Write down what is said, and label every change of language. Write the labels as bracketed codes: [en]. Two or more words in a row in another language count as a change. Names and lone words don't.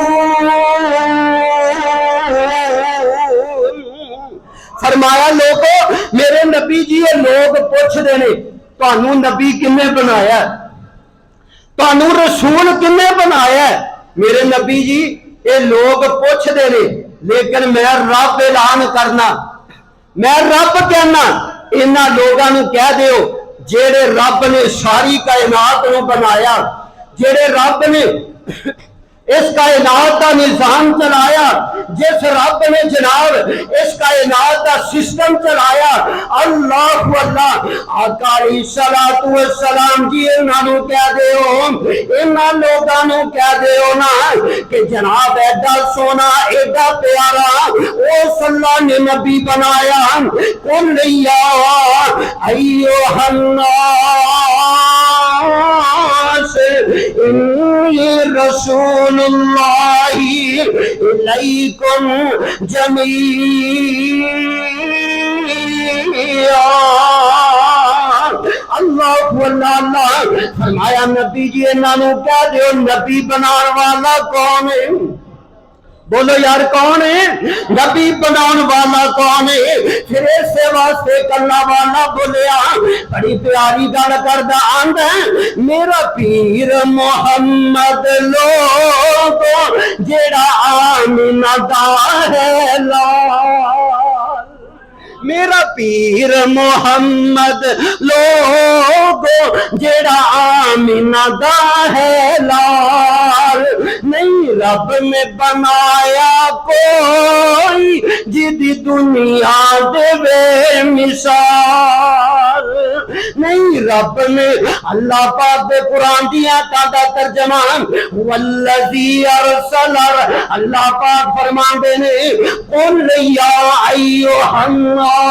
[pa] فرمایا لوگو میرے نبی جی یہ لوگ پوچھ دے نے تانوں نبی کنے بنایا ہے، تانوں رسول کنے بنایا ہے، میرے نبی جی یہ لوگ پوچھ دے نے، لیکن میں رب اعلان کرنا، میں رب کہنا، انہاں لوگاں نوں کہہ دیو جیڑے رب نے ساری کائنات نوں بنایا، جیڑے رب نے اس کائنات کا نظام چلایا، جس رب نے جناب اس کائنات کا سسٹم چلایا، اللہ اللہ آقا [ar] علیہ الصلوۃ والسلام [pa] جی انہاں نوں کہہ دیو، انہاں لوگاں نوں کہہ دیو نا کہ جناب ایڈا سونا ایڈا پیارا اس اللہ نے نبی بنایا، [ar] قل یا ایھا الناس انی رسول اللہ الیکم جمیعا، [pa] اللہ اللہ فرمایا نبی جی انہاں نوں کہہ دیو نبی بنان والا کون ہے، بولو یار کون ہے، نبی بنان والا کون ہے، پھر اسے واسطے کلا والا بولیا بڑی پیاری گل کردا آندا میرا پیر محمد لوگو جیڑا آمینہ دا ہے لال، میرا پیر محمد لوگو جیڑا آمینہ دا ہے لال، نہیں رب نے بنایا کوئی جدی دنیا دے بے مثال، نہیں رب نے اللہ پاک دے قرآن دیا کا ترجمہ [ar] والذی ارسل، [pa] اللہ پاک فرماندے نے [ar] قل یا ایھا الناس